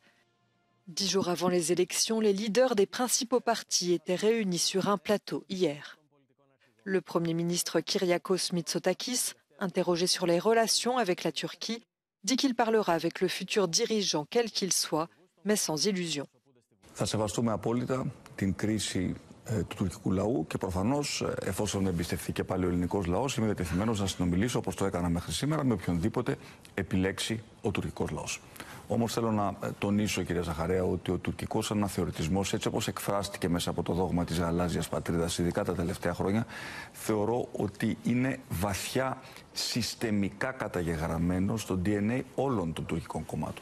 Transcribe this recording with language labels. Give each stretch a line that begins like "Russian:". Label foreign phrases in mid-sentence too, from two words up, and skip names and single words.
French: 10 jours avant les élections, les leaders des principaux partis étaient réunis sur un plateau hier. Le Premier ministre Kyriakos Mitsotakis, interrogé sur les relations avec la Turquie, dit qu'il parlera avec le futur dirigeant quel qu'il soit, mais sans illusion.
Greek: Θα σεβαστούμε απόλυτα την κρίση του τουρκικού λαού και προφανώς εφόσον εμπιστευτεί και πάλι ο ελληνικός λαός είμαι διατεθειμένος να συνομιλήσω όπως το έκανα μέχρι σήμερα με οποιονδήποτε επιλέξει ο τουρκικός λαός. Όμως θέλω να τονίσω, κυρία Ζαχαρέα, ότι ο τουρκικός αναθεωρητισμός, έτσι όπως εκφράστηκε μέσα από το δόγμα της γαλάζιας πατρίδας, ειδικά τα τελευταία χρόνια, θεωρώ ότι είναι βαθιά συστημικά καταγεγραμμένο στο DNA όλων των τουρκικών κομμάτων.